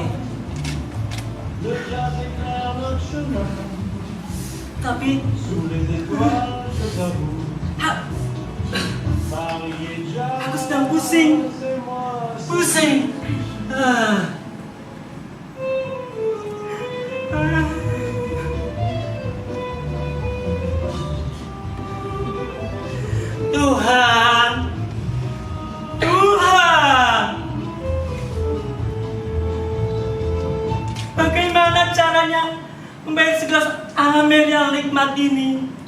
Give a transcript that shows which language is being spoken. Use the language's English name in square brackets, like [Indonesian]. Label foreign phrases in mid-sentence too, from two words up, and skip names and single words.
[French] Le jazz éclaire notre chemin. [Indonesian] Tapi [French] Sous les étoiles, je t'avoue. ha, Paris est jazz. [Indonesian] aku sedang pusing. [French] C'est moi. [Indonesian] Pusing. Tuhan, Tuhan, bagaimana caranya membayar segelas Amer yang nikmat ini?